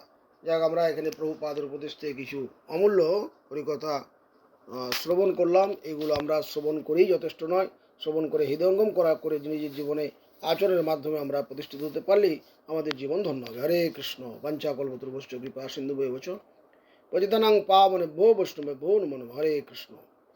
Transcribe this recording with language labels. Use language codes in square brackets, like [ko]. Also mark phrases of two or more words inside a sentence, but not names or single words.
[bn] যাক, আমরা এখানে প্রভুপাদের উপদেশ থেকে কিছু অমূল্য হরিকথা শ্রবণ করলাম। এগুলো আমরা শ্রবণ করেই যথেষ্ট নয়, শ্রবণ করে হৃদয়ঙ্গম করে নিজের জীবনে আচরণের মাধ্যমে আমরা প্রতিষ্ঠিত হতে পারলেই আমাদের জীবন ধন্য হবে। [sa] হরে কৃষ্ণ। বাঞ্ছাকল্পতরুভ্যশ্চ কৃপা সিন্ধুভ্যেব চ পতিতানাং পাবনেভ্যো বৈষ্ণবেভ্যো নমো নমঃ। হরে কৃষ্ণ।